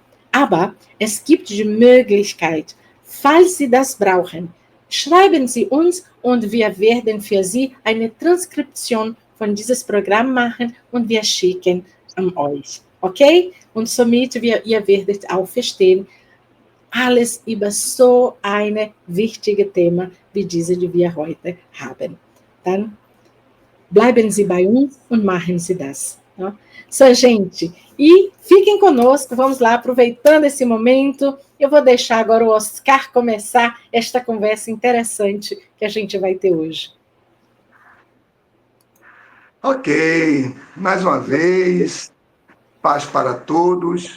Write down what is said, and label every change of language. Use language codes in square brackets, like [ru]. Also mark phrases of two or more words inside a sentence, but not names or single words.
[de] Aber es gibt die Möglichkeit, falls Sie das brauchen, schreiben Sie uns und wir werden für Sie eine Transkription von dieses Programm machen und wir schicken an euch. Okay? Und somit ihr werdet auch verstehen, alles über so ein wichtiges Thema wie diese, die wir heute haben. Dann bleiben Sie bei uns und machen Sie das. [pt] Tá? So, gente, e fiquem conosco, vamos lá, aproveitando esse momento, eu vou deixar agora o Oscar começar esta conversa interessante que a gente vai ter hoje. Ok, mais uma vez, paz para todos.